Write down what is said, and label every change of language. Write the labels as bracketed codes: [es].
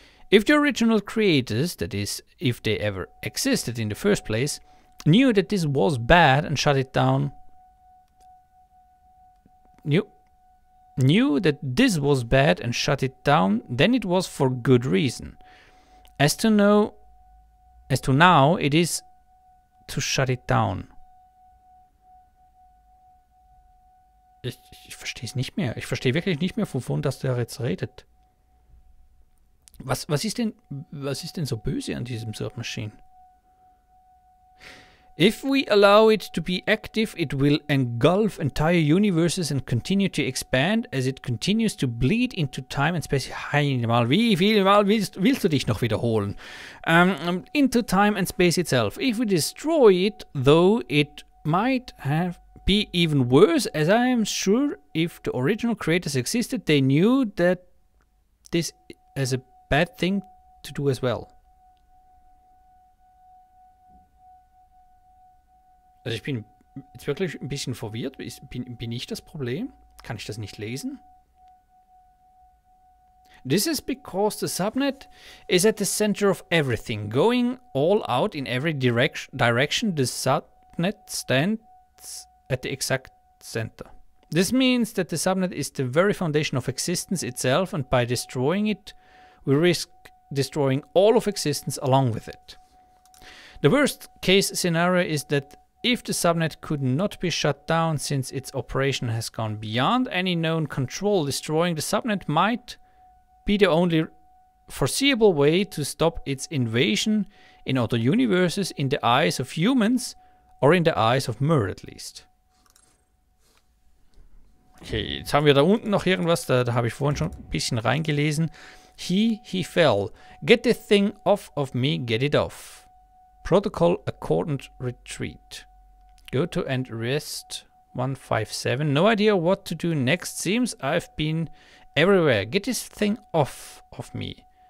[en] If the original creators, that is, if they ever existed in the first place, knew that this was bad and shut it down, knew that this was bad and shut it down, then it was for good reason. As to now, it is to shut it down. [de] Ich verstehe es nicht mehr. Ich verstehe wirklich nicht mehr, wovon das der jetzt redet. Was ist denn so böse an diesem Submachine? [en] If we allow it to be active, it will engulf entire universes and continue to expand as it continues to bleed into time and space. [de] Wie viel Mal willst du dich noch wiederholen? [en] Into time and space itself. If we destroy it, though, it might be even worse, as I am sure if the original creators existed, they knew that this as a bad thing to do as well. [de] Also ich bin jetzt wirklich ein bisschen verwirrt. Bin ich das Problem? Kann ich das nicht lesen? [en] This is because the subnet is at the center of everything, going all out in every direction. The subnet stands at the exact center. This means that the subnet is the very foundation of existence itself, and by destroying it, we risk destroying all of existence along with it. The worst case scenario is that if the subnet could not be shut down since its operation has gone beyond any known control, destroying the subnet might be the only foreseeable way to stop its invasion in other universes in the eyes of humans, or in the eyes of Mer at least. [de] Okay, jetzt haben wir da unten noch irgendwas, da habe ich vorhin schon ein bisschen reingelesen. [en] He fell. Get the thing off of me, get it off. Protocol accordant retreat. Go to end rest 157. No idea what to do next. Seems I've been everywhere. Get this thing off of me.